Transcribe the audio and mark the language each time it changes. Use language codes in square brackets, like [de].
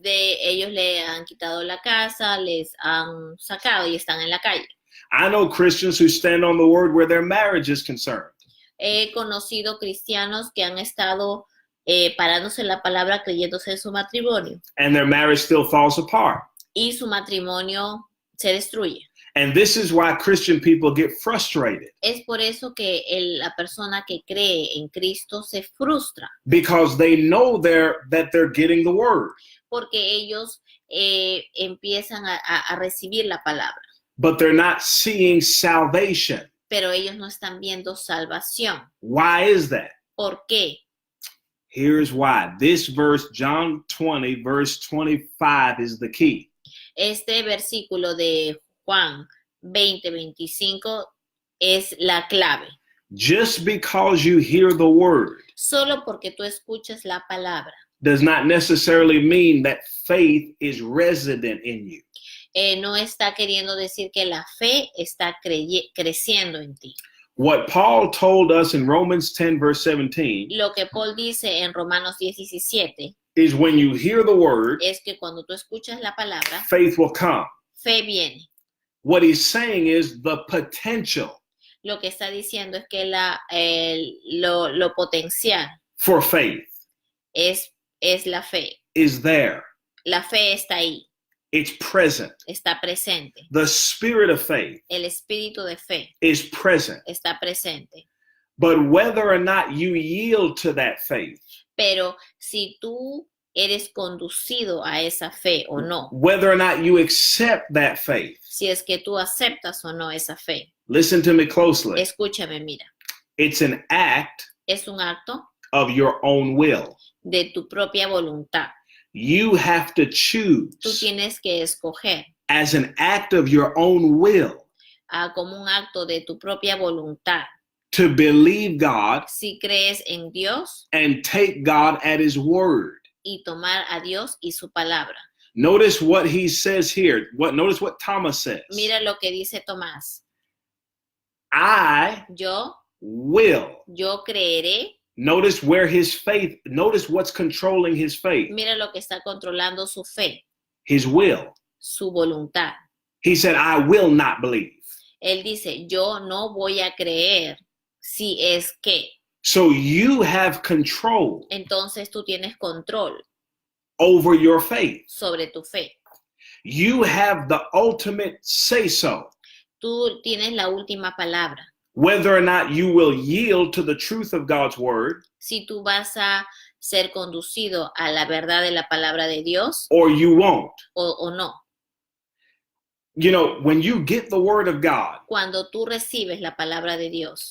[es] ellos le han quitado la casa, les han sacado y están en la calle. [en] I know Christians who stand on the word where their marriage is concerned. [es] He conocido cristianos que han estado parándose en la palabra creyéndose en su matrimonio [en] And their marriage still falls apart. [es] y su matrimonio se destruye. [en] And this is why Christian people get frustrated, [es] Es por eso que la persona que cree en Cristo se frustra, [en] because they know that they're getting the word, [es] porque ellos empiezan a recibir la palabra, [en] but they're not seeing salvation. [es] pero ellos no están viendo salvación. [en] Why is that? [es] ¿Por qué? [en] Here's why. This verse, John 20, verse 25, is the key. [es] Este versículo de Juan 20:25 es la clave. [en] Just because you hear the word [es] Solo porque tú escuches la palabra [en] does not necessarily mean that faith is resident in you. [es] no está queriendo decir que la fe está creciendo en ti. [en] What Paul told us in Romans 10, verse 17, [es] Lo que Paul dice en Romanos 10:17 [en] is when you hear the word, [es] es que cuando tú escuchas la palabra, [en] faith will come. [es] fe viene. [en] What he's saying is the potential [es] Lo que está diciendo es que lo potencial [en] for faith [es] es la fe. [en] is there. [es] La fe está ahí, [en] It's present. [es] está presente. [en] The spirit of faith [es] El espíritu de fe [en] is present. [es] está presente. [en] But whether or not you yield to that faith, [es] Pero si tú eres conducido a esa fe o no, [en] whether or not you accept that faith, [es] si es que tú aceptas o no esa fe, [en] listen to me closely. [es] escúchame, mira, [en] It's an act [es] es un acto [en] of your own will. [es] de tu propia voluntad. [en] You have to [es] Tú [en] choose [es] tienes que escoger [en] as an act of your own will [es] como un acto de tu propia voluntad. [en] to believe God [es] Si crees en Dios [en] and take God at his word. [es] y tomar a Dios y su palabra. [en] Notice what he says here. Notice what Thomas says. [es] Mira lo que dice Tomás. [en] I [es] Yo creeré. creeré. [en] Notice notice what's controlling his faith. [es] Mira lo que está controlando su fe, [en] His will. [es] su voluntad. [en] He said, I will not believe. [es] Él dice, yo no voy a creer si es que. [en] So you have control [es] Entonces tú tienes control [en] over your faith. [es] sobre tu fe. [en] You have the ultimate say-so, [es] Tú tienes la última palabra. [en] whether or not you will yield to the truth of God's word [es] Si tú vas a ser conducido a la verdad de la palabra de Dios [en] or you won't. [es] o no. [en] You know, when you get the word of God, [es] Cuando tú recibes la palabra de Dios,